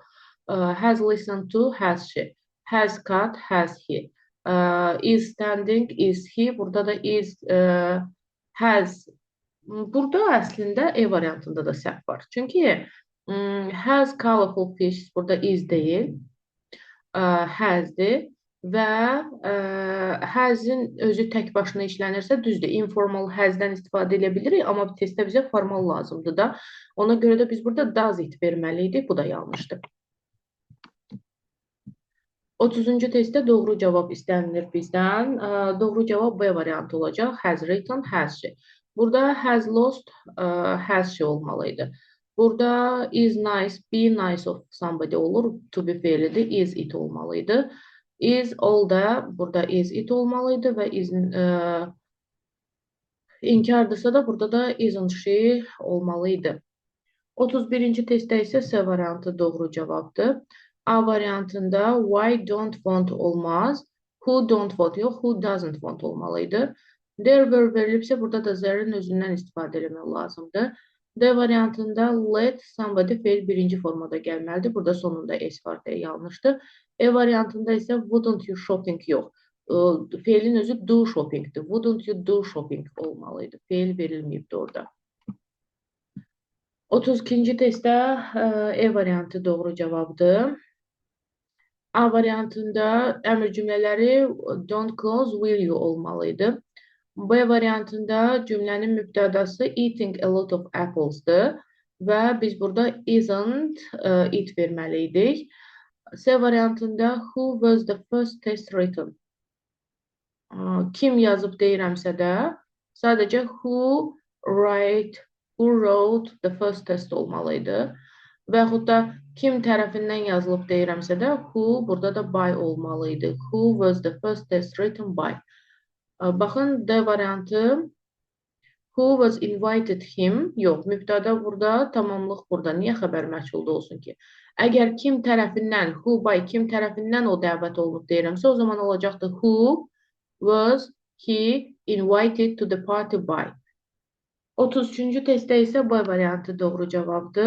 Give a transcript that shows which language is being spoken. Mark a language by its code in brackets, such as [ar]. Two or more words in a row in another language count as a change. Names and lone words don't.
[en] Has listened to, has she. Has cut, has he. Is standing, is he. [az] Burada da is, has. Burada əslində E variantında da səhv var. Çünki [en] has colorful fish [az] burada is deyil. Has'dir. Və has-in özü tək başına işlənirsə düzdür. Informal has-dən istifadə edə bilirik, amma testdə bizə formal lazımdır da. Ona görə də biz burada [en] does it [az] verməliydik. Bu da yanlışdır. 30-cu testdə doğru cavab istənilir bizdən. Doğru cavab B variantı olacaq. [en] Has written, has she. [az] Burada [en] has lost, has she [az] olmalıydı. Burada [en] is nice, be nice of somebody [az] olur. [en] To be [az] feilidir. [en] Is it [az] olmalıydı. [en] Is all [az] da burada [en] is it [az] olmalıydı və is inkardırsa da burada da [en] isn't she [az] olmalıydı. 31-ci testdə isə C variantı doğru cavabdır. A variantında [en] why don't want [az] olmaz. [en] Who don't want [az] yox, [en] who doesn't want [az] olmalıydı. [en] There were [az] verilibsə burada da there'in özündən istifadə etmək lazımdır. D variantında [en] let somebody [az] feil birinci formada gəlməlidir. Burada sonunda S var deyə yanlışdır. E variantında isə [en] wouldn't you shopping [az] yox. Feilin özü [en] do shoppingdir. Wouldn't you do shopping olmalıydı. [az] Feil verilməyibdir orada. 32-ci testdə E variantı doğru cavabdır. A variantında əmr cümlələri [en] don't close, will you [az] olmalıydı. B variantında cümlənin mübtədası [en] eating a lot of apples-dır [az] və biz burada [en] isn't it [az] verməliydik. C variantında [en] who was the first test written? [az] Kim yazıb deyirəmsə də sadəcə [en] who wrote the first test [az] olmalıydı. Və yaxud da kim tərəfindən yazılıb deyirəmsə də who burada da by olmalıydı. [en] Who was the first test written by? [az] Baxın D variantı [en] who was invited him? [az] Yox, mübtəda burada, tamamlıq burada. Niyə xəbər məchulda olsun ki? Əgər kim tərəfindən, [en] who by [az] kim tərəfindən o dəvət olunub deyirəmsə, o zaman olacaqdı [en] who was he invited to the party by? [az] 33-cü testdə isə B variantı doğru cavabdır.